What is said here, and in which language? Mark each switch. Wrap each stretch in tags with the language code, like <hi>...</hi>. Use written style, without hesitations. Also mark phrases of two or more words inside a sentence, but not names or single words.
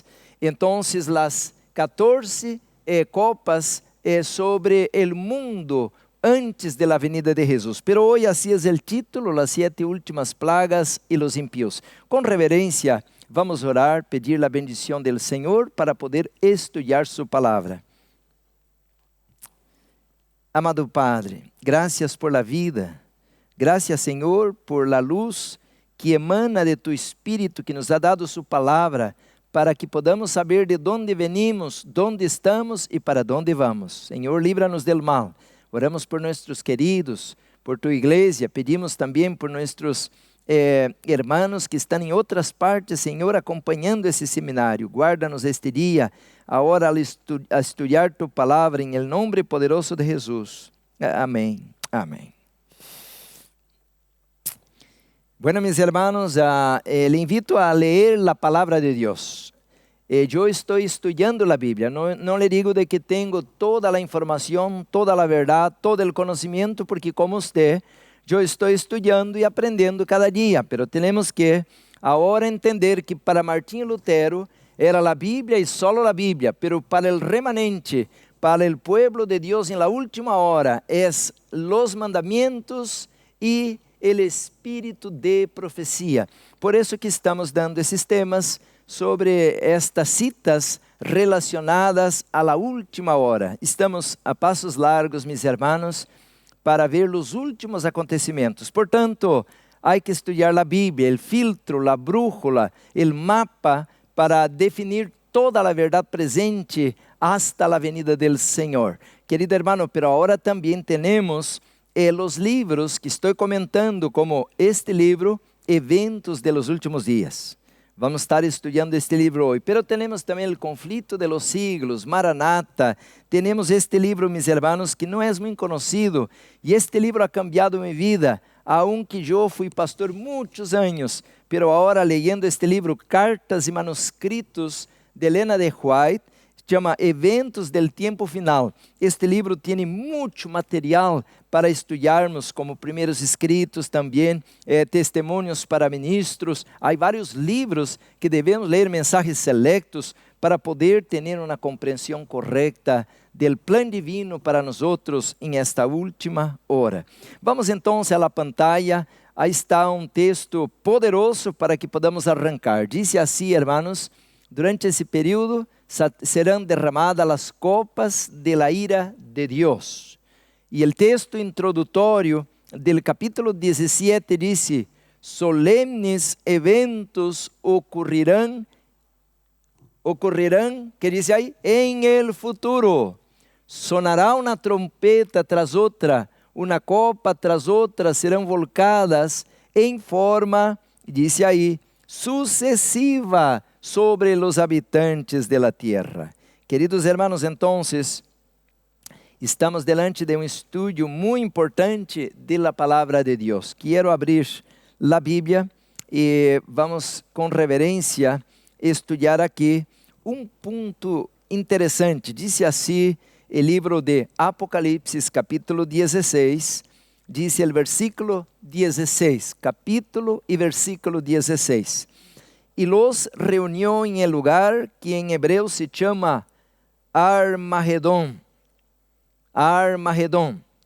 <pt>Então, as 14 copas sobre o mundo antes da venida de Jesus. Pero hoje assim é o título, as 7 últimas plagas e os impíos. Com reverência, vamos orar, pedir a bendição do Senhor para poder estudar sua palavra.</pt> <es>Amado Padre, gracias por la vida. Gracias, Senhor, por la luz que emana de tu Espírito, que nos ha dado su palavra, para que podamos saber</es> <pt>de onde</pt> <es>venimos,</es> <pt>onde estamos e para onde vamos. Senhor, livra-nos del mal. Oramos por nossos queridos, por tu igreja, pedimos também por nossos hermanos que estão em outras partes, Senhor, acompanhando esse seminário. Guarda-nos este dia, agora a estudar tu palavra, em nome poderoso de Jesus. Amém. Amém.</pt> <es>Bueno, mis hermanos, le invito a leer la palabra de Dios. Yo estoy estudiando la Biblia, no le digo de que tengo toda la información, toda la verdad, todo el conocimiento, porque como usted, yo estoy estudiando y aprendiendo cada día, pero tenemos que ahora entender que para Martín Lutero era la Biblia y solo la Biblia, pero para el remanente, para el pueblo de Dios en la última hora, es los mandamientos y el espírito de profecia.</es> <pt>Por isso que estamos dando esses temas sobre estas citas relacionadas à</pt> <es>la última hora.</es> <pt>Estamos a passos largos, meus irmãos, para ver os últimos acontecimentos. Portanto, há que estudar a Bíblia, o filtro, a brújula, o mapa para definir toda a verdade presente hasta a venida del Senhor. Querido hermano, pero agora também temos os livros que estou comentando, como este livro, Eventos de los Últimos Dias. Vamos estar estudando este livro hoje. Pero temos também o Conflito de los Siglos, Maranata. Temos este livro, meus hermanos, que não é muito conhecido. E este livro</pt> <es>ha cambiado</es> <pt>minha vida, aunque eu fui pastor muitos anos. Pero agora, leyendo este livro, Cartas e Manuscritos de Elena de White, chama Eventos del Tiempo Final. Este livro tem muito material para estudarmos, como primeiros escritos também, testemunhos para ministros. Há vários livros que devemos ler, mensagens selectos, para poder ter uma compreensão correta do plano divino para nós em esta última hora. Vamos então</pt> <es>a la pantalla.</es> <pt>Aí está um texto poderoso para que podamos arrancar. Diz assim, hermanos, durante esse período serão derramadas as copas</pt> <es>de la ira</es> <pt>de Deus. E o texto introdutório do capítulo 17 diz: solemnes eventos ocorrerão, que diz aí,</pt> <es>em el futuro.</es> <pt>Sonará uma trompeta tras outra, uma copa tras outra serão volcadas em forma, diz aí, sucessiva</pt> <es>sobre los habitantes de la tierra. Queridos hermanos, entonces, estamos delante de</es> <pt>um estudo muito importante</pt> <es>de la palabra de Dios.</es> <pt>Quero abrir la Bíblia e vamos com reverência estudar aqui ponto interessante. Disse assim o livro de Apocalipse,</pt> <es>capítulo 16, dice el versículo 16, capítulo y versículo 16. Y los reunió en el lugar que en hebreo se llama Armagedón. Armagedón.</es>